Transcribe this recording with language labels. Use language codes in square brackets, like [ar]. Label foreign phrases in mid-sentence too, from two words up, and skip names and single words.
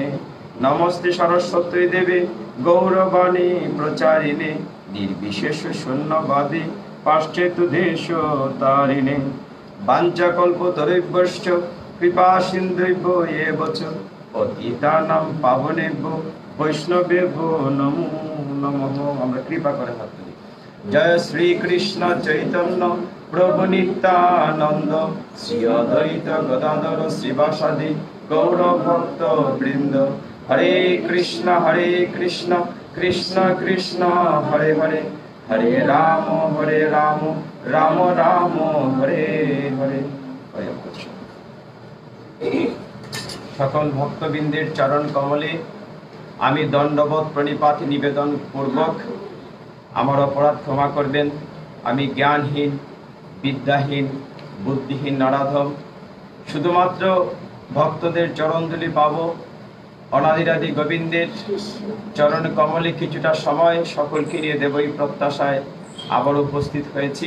[sa] नमस्ते सरस्वती देवे गौरवाणी प्रचारिणे निर्विशेष शून्यवादी पाश्चात्यदेशतारिणे। वाञ्छाकल्पतरुभ्यश्च कृपा सिन्धुभ्यो एव च पतितानां पावनेभ्यो वैष्णवेभ्यो नमो नमः। [bn] আমরা কৃপা করে হাত তুলি। জয় শ্রী কৃষ্ণ চৈতন্য প্রভু নিত্যানন্দ শ্রী অদ্বৈত গদাধর শ্রীবাসাদি গৌর ভক্ত বৃন্দ। [sa] हरे कृष्ण कृष्ण कृष्ण हरे हरे हरे राम राम राम हरे हरे। [bn] সকল ভক্তবৃন্দের চরণ কমলে আমি দণ্ডবৎ প্রণিপাত নিবেদন পূর্বক আমার অপরাধ ক্ষমা করবেন। আমি জ্ঞানহীন বিদ্যাহীন বুদ্ধিহীন নরাধম, শুধুমাত্র ভক্তদের চরণধুলি পাব। অনাদিরাদি গোবিন্দের চরণ কমলে কিছুটা সময় সকলকে নিয়ে দেব এই প্রত্যাশায় আবার উপস্থিত হয়েছি।